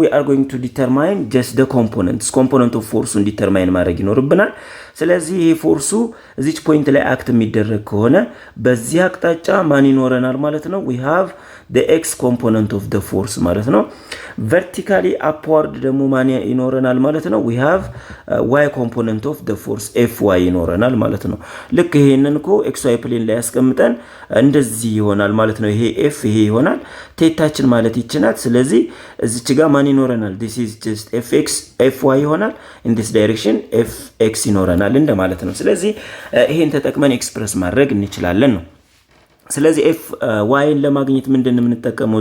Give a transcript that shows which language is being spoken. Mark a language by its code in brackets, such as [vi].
[en] we are going to determine just the component of force [am] determine ማድረግ ይኖርብናል። ስለዚህ ይሄ ፎርሱ እዚች ፖይንት ላይ አክት የሚደረግ ከሆነ በዚህ አቅጣጫ ማን ይኖረናል ማለት ነው? [en] we have the x component of the force [am] ማለት ነው። [en] vertically upward [am] ደግሞ ማን ይኖረናል ማለት ነው? [en] we have y component of the force [am] fy ይኖረናል ማለት ነው። ልክ ይሄንን እኮ xy ፕሌን ላይ ያስቀምጠን እንደዚህ ይሆናል ማለት ነው። ይሄ f ይሄ ይሆናል ቴታችን ማለት ይችላል። ስለዚህ እዚች ጋር ማን ይኖረናል? [en] this is just [am] fx fy ይሆናል። [en] in this direction [am] fx ይኖረናል እንደማለት ነው። ስለዚህ ይሄን ተጠቅመን ኤክስፕረስ ማድረግ እንችላለን ነው። ስለዚህ fy ለማግኘት ምንድነው የምንጠቀመው?